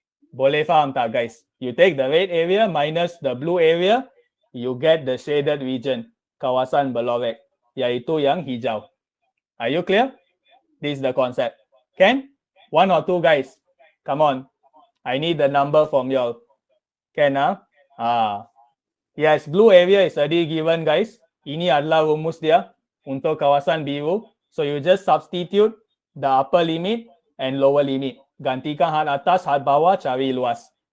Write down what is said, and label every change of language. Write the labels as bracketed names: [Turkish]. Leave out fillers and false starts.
[Malay] Boleh faham tak [English] guys? You take the red area minus the blue area, you get the shaded region, [Malay] kawasan berlorek, iaitu yang hijau. [English] Are you clear? This is the concept. Can? One or two guys. Come on. I need the number from you all. Can? Yes, blue area is already given guys. [Malay] Ini adalah rumus dia untuk kawasan biru. [English] So you just substitute the upper limit and lower limit. [Malay] Gantikan had atas, had bawah, cari luas.